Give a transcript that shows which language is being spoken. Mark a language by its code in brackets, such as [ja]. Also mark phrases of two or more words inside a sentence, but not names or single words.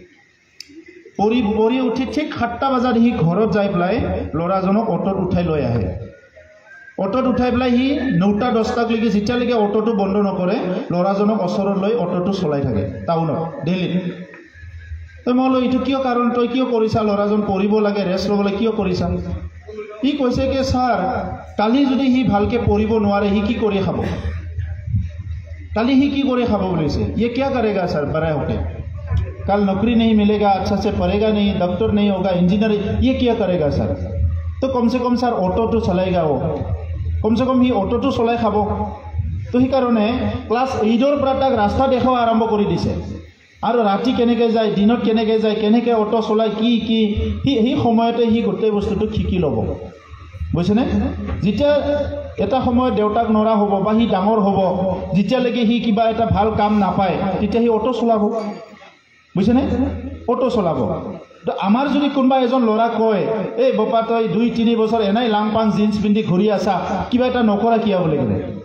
[as] পঢ়ি উঠি ঠিক 7টা বজাত সি ঘৰত যাই পেলাই ল'ৰাজনক অটোত উঠাই লৈ আহে অটোত উঠাই পেলাই সি 9টা 10টালৈকে যেতিয়ালৈকে অটোটো বন্ধ নকৰে ল'ৰাজনক ওচৰত লৈ অটোটো চলাই থাকে টাউনত দিল্লীত তই মই এইটো কিয় কাৰণ তই কিয় কৰিছা ল'ৰাজন পঢ়িব লাগে ৰেষ্ট ল'বলৈ কিয় কৰিছা সি কৈছে কি ছাৰ কালি যদি সি ভালকৈ পঢ়িব নোৱাৰে সি কি কৰি খাব কালি সি কি কৰি খাব বুলিছে [hi] ये क्या करेगा सर बड़ा होके कल नौकरी नहीं मिलेगा अच्छा से पढ़ेगा नहीं डॉक्टर नहीं होगा इंजीनियर ये क्या करेगा सर तो कम से कम सर ऑटो तो चलाएगा वो कम से कम ही ऑटो तो [as] চলাই খাব [hi] तो [as] সেইকাৰণে ক্লাছ 8ৰ পৰা তাক ৰাস্তা দেখাব আৰম্ভ কৰি দিছে আৰু ৰাতি কেনেকৈ যায় দিনত কেনেকৈ যায় কেনেকৈ অটো চলায় কি সেই সময়তে সি গোটেই বস্তুটো শিকি ল'ব বুজিছেনে যেতিয়া এটা সময়ত দেউতাক নৰা হ'ব বা সি ডাঙৰ হ'ব যেতিয়ালৈকে সি কিবা এটা ভাল কাম নাপায় তেতিয়া সি অটো চলাব বুজিছেনে অটো চলাব তো আমাৰ যদি কোনোবা এজন ল'ৰা কয় এই বাপা তই 2-3 বছৰ এনাই লাংপাং জিন্স পিন্ধি ঘূৰি আছা কিবা এটা নকৰা কিয় বুলি ক'লে